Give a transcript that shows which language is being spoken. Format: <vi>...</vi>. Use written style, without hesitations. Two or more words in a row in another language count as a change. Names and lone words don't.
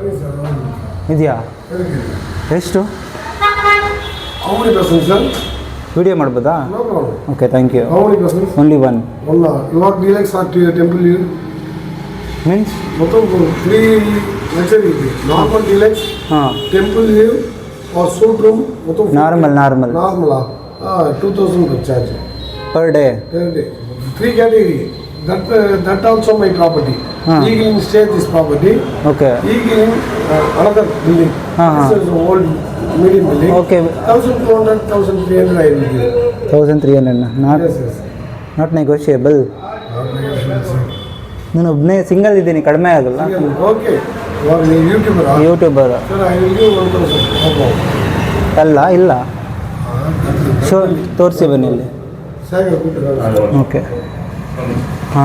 <kn>ಎಷ್ಟು? ವಿಡಿಯೋ ಮಾಡ್ಬೋದಾ?</kn> <en>Okay, thank you. Only one.</en> <kn>ಇವಾಗ ಡಿಲಕ್ಸ್ ಆಗ್ತಿದೆ ಟೆಂಪಲ್ ಮೀನ್ಸ್ ಮೊತ್ತ 3 ಲಕ್ಷರಿ ಇದೆ.</kn> <en>normal deluxe, temple view</en> <hi>और सूट रूम मतलब नॉर्मल</hi> <en>2000 charge per day. 3 category. That also my property. Eagle in stay this property. Okay. Eagle in another building. This is old medium building. Okay. 1200, 1300 I will give. 1300. Yes. Not negotiable.</en> <kn>ನಾನು ಒಬ್ಬನೇ ಸಿಂಗಲ್ ಇದ್ದೀನಿ, ಕಡಿಮೆ ಆಗಲ್ಲ. ಓಕೆ, ಯೂಟ್ಯೂಬರ್ ಅಲ್ಲ, ಇಲ್ಲ ಶೋ ತೋರಿಸಿ ಬನ್ನಿ ಇಲ್ಲಿ. ಓಕೆ, ಹಾಂ.</kn>